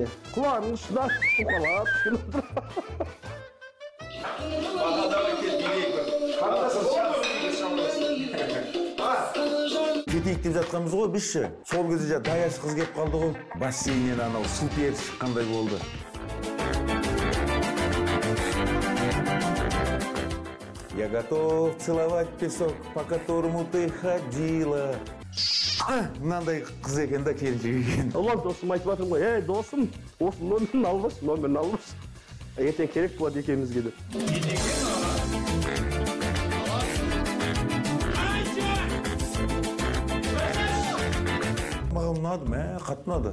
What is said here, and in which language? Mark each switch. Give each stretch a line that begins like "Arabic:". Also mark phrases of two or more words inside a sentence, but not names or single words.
Kazakh: Құлағының ұшына ұқалап түскен отыр. Кетейік деп жатқанбыз ғой бізші. Сол кезде даяш қыз кеп қалды ғой. Бассейннен анау супер шыққандай болды.
Russian: Я готов целовать песок, по которому ты ходила.
Kazakh: Мынандай қыз екен да, келіншек екен. Ұлан досым айтып жатырмын ғой, ей досым, осы номерін албас. Ертең керек болады екеумізге де. Маған ұнады, қатты ұнады.